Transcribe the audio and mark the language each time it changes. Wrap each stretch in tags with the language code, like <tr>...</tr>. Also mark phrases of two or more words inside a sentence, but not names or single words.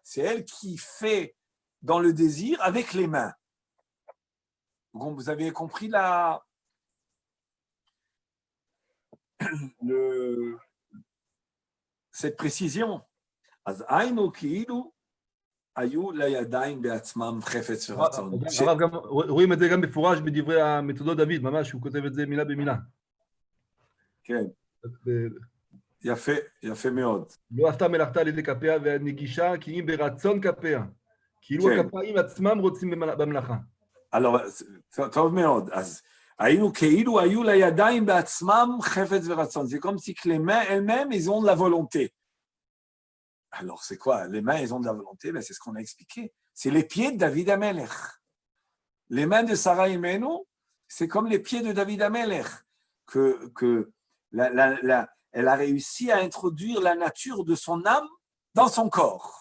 <fr>C'est elle qui fait dans le désir avec les mains. Donc, vous avez compris cette précision.</fr> <he>היו לידיים בעצמם חפץ ורצון. הרב, גם רואים את זה גם מפורש בדברי המתודות דוד, ממש, הוא כותב את זה מילה במילה. כן, יפה, יפה מאוד. לא עשתה מלאכתה על ידי כפיה והנגישה, כי אם ברצון כפיה. כאילו כן. הכפיים עצמם רוצים במלאכה. טוב מאוד. אז היינו כאילו היו לידיים בעצמם חפץ ורצון.</he> <fr>C'est comme si que les mains elles-mêmes, ils ont de la volonté. Alors, c'est quoi? Les mains, elles ont de la volonté, ben, c'est ce qu'on a expliqué. C'est les pieds de David Amelech. Les mains de Sarah Imenu, c'est comme les pieds de David Amelech, que elle a réussi à introduire la nature de son âme dans son corps.</fr>